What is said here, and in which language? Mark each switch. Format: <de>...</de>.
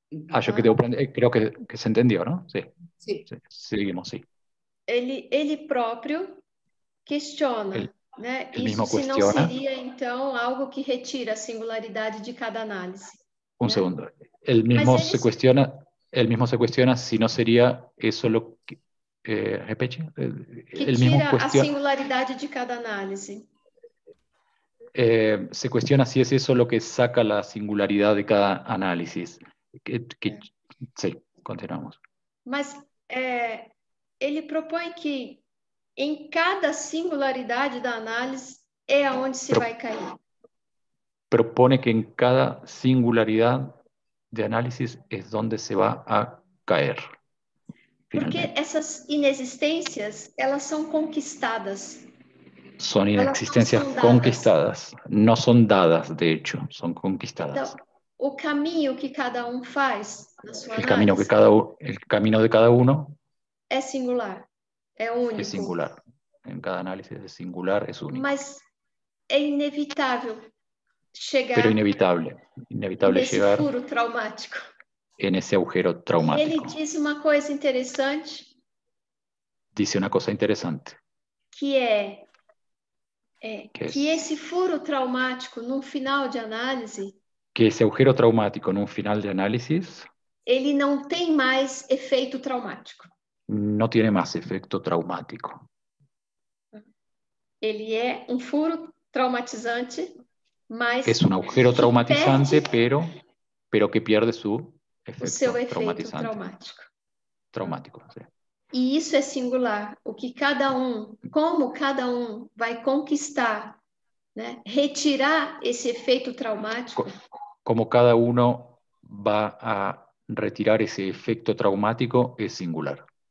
<pt>Acho que</pt> <es>creo que se entendió, ¿no? Sí. Seguimos, sí.</es> <pt>Ele próprio questiona, né? Isso se não seria, então, algo que retira a singularidade de cada análise.</pt> <es>Un segundo. Él mismo se cuestiona si no sería eso lo que...</es> <pt>repete. Que tira a singularidade de cada análise.</pt> <es>Se cuestiona si es eso lo que saca la singularidad de cada análisis. Sí, continuamos.</es> <pt>Mas ele propõe que em cada singularidade da análise é aonde se vai cair.</pt> <es>Propone que en cada singularidad de análisis es donde se va a caer.</es> <pt>Porque essas inexistências, elas são conquistadas.</pt> <es>Son inexistencias conquistadas, no son dadas, de hecho, son conquistadas.</es> <pt>Então, o caminho que cada um faz na sua</pt> <es>el camino de cada uno</es> <pt>é singular, é único.</pt> <es>Es singular. En cada análisis es singular, es único.</es> <pt>Mas é inevitável chegar.</pt> <es>Pero inevitable llegar</es> <pt>furo traumático.</pt> <es>En esse agujero traumático.</es> <pt>E ele diz uma coisa interessante.</pt> <es>Dice una cosa interesante.</es> <pt>Que esse furo traumático, num final de análise,</pt> <es>que esse agujero traumático,</es> <pt>num</pt> <es>final de análisis,</es> <pt>ele não tem mais efeito traumático. Não tem mais efeito traumático. Ele é um furo traumatizante, mas</pt> <es>es un agujero traumatizante, pero que pierde su efecto traumatizante. Traumático, sí.</es> <pt>E isso é singular, como cada um vai conquistar, né? Retirar esse efeito traumático.</pt> <es>Como cada uno va a retirar ese efecto traumático es singular.</es>